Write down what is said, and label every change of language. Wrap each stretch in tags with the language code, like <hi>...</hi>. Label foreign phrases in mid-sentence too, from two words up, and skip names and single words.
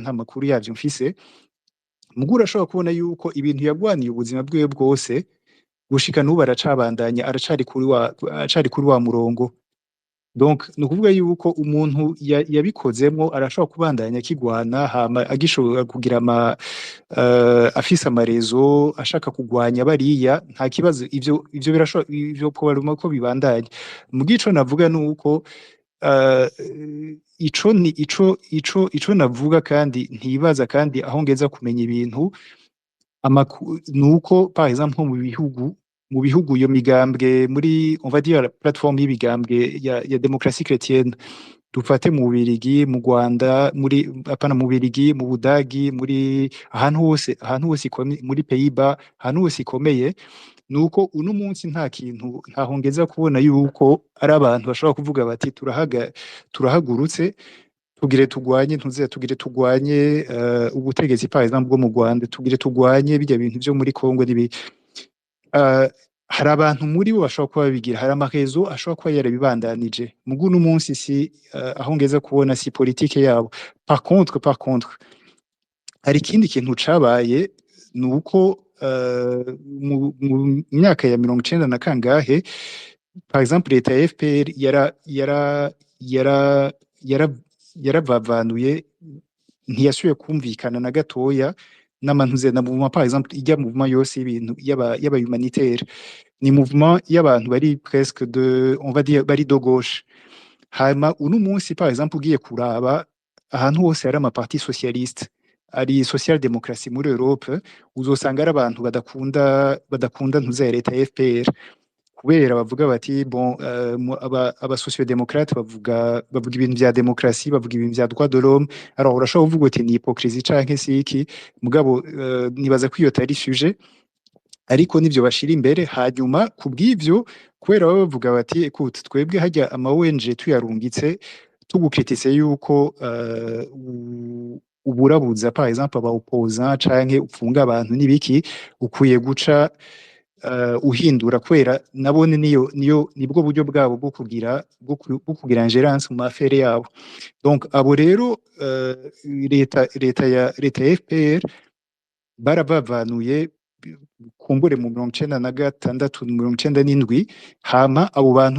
<rn>nta makuru yavyo mfise mugura ashobora kubona yuko ibintu yagwaniye ubuzima bwiwe bwose gushika n'ubu aracabandanya aracari kuri wa murongo donc nukuvuga yuko umuntu yabikozemwo arashobora kubandanya kigwana hama agishobora kugira afise amarezo ashaka kugwanya bariya nta kibazo ivyo birashobora ivyo kubaruma ko bibandanya mugico navuga nuko ico navuga kandi ntibaza kandi aho ngeza kumenya ibintu nuko</rn> <fr>par exemple</fr> <rn>mu bihugu iyo migambwe muri</rn> <fr>on va dire la plateforme</fr> <rn>y'ibigambwe ya</rn> <fr>démocratie chrétienne</fr> <rn>dufate mu Bubiligi mu Rwanda apana mu Bubiligi mu Budagi muri ahantu hose muri Pays-Bas ahantu hose ikomeye nuko uno munsi ntahongeza kubona yuko ari abantu bashobora kuvuga bati turahagurutse tugire tugwanye ubutegetsi</rn> <fr>par exemple</fr> <rn>bwo mu Rwanda tugire tugwanye bijya bintu byo muri Kongo hari abantu muri bo bashobora kuba babigira hari amahezo ashobora kuba yarabibandanije mugu uno munsi si aho ngeza kubona si politique yabo</rn> <fr>par contre</fr> <rn>hari ikindi kintu cabaye nuko mu myaka ya 90 na kangahe</rn> <fr>par exemple</fr> <rn>leta ya FPR yara yara yaravavanuye ntiyasubiye kumvikana na gatoya n'amantuze na</rn> <fr>mouvement par exemple</fr> <rn>ijya mouvement yose y'ibintu y'aba humanitaire ni mouvement y'abantu bari</rn> <fr>presque de on va</fr> <rn>dire bari</rn> <fr>de gauche</fr> <rn>hama uno munsi</rn> <fr>par exemple</fr> <rn>ugiye kuraba ahantu hose hari amaparti socialiste ari</rn> <fr>social démocratie</fr> <rn>muri Europe uzosanga ari abantu badakunda ntuze ya leta ya FPR kubera bavuga bati bon aba sociodémocrate bavuga ibintu bya demokrasi bavuga ibintu bya</rn> <fr>droit de l'homme</fr> <rn>alors urashobora kuvuga uti ni hypocrisie canke siki mugabo nibaza ko iyo tari sujet ariko nivyo bashira imbere hanyuma kubw'ivyo kubera baba bavuga bati écoute twebwe hajya ama ONG tuyarungitse tugukritise yuko uburabuza</rn> <fr>par exemple</fr> <rn>aba opposant canke upfunga abantu nibiki ukwiye guca uhindura kwera nabone nibwo buryo bwabo bwo kugira ingerence mu affaire yabo donc abo rero leta ya FPR barabavanuye kumbure mu 1996 1997 hama abo bantu</rn>